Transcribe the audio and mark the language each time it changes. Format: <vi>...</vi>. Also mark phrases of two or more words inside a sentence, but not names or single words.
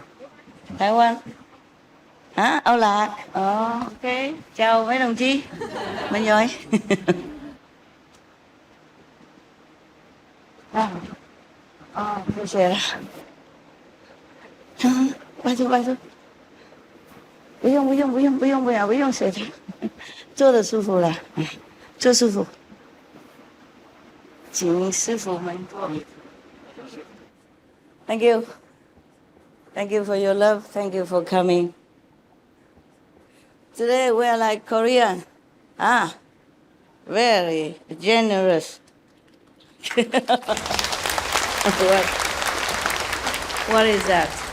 <vi>台湾 hả? Âu Lạc. Ok. Chào mấy đồng chí. Mình rồi.</vi> <zh>谢谢了。拜托拜托。不用谢谢。坐的舒服了，坐舒服。请师傅们坐。</zh> <en>Thank you. Thank you for your love. Thank you for coming. Today we are like Korean. Very generous. What is that?</en>